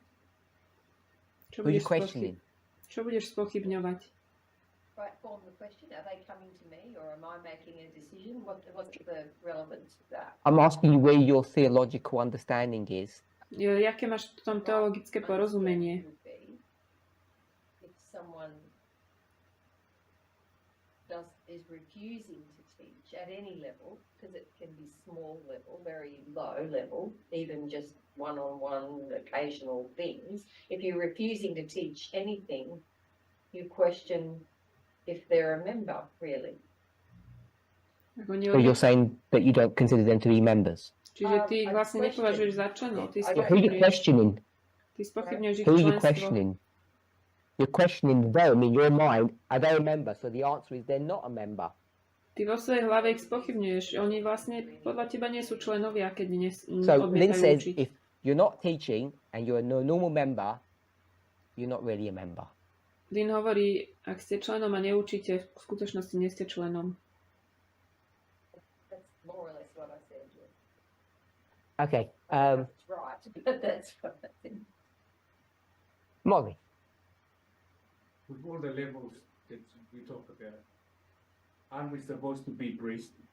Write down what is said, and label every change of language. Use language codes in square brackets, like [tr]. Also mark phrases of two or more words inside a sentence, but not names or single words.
[sk] Čo [en] Who are you [sk] budeš, [en] questioning? [sk] čo budeš spochybňovať? [en] Right, form the question. Are they coming to me or am I making a decision? What's the relevance of that? I'm asking you where your theological understanding is. [sk] Jaké máš v tom teologické porozumenie? [en] Would be if someone is refusing to teach at any level, because it can be small level, very low level, even just one-on-one occasional things. If you're refusing to teach anything, you question if they're a member, really. [sk] Ako nie, [en] So you're saying that you don't consider them to be members. [sk] čiže ty ich [en] I [sk] vlastne [en] question- [sk] nepovažuješ za členov, ty [en] I Who are you [sk] spochybňuješ, [en] questioning? [sk] ty spochybňuješ ich [en] Who are you [sk] členstvo. [en] questioning? You're questioning them in your mind. Are they a member? So the answer is they're not a member. [sk] Ty vo svojej hlave ich spochybňuješ. Oni vlastne podľa teba nie sú členovia, keď [en] So Lynn [sk] odmietajú [en] says [sk] učiť. [en] if you're not teaching and you're a normal member, you're not really a member. [sk] Lynn hovorí, ak ste členom a neučíte, v skutočnosti nie ste členom. [en] That's more or less what I said. Yeah. Okay. That's right, but that's what I think. Molly. With all the levels that we talk about, aren't we supposed to be priests?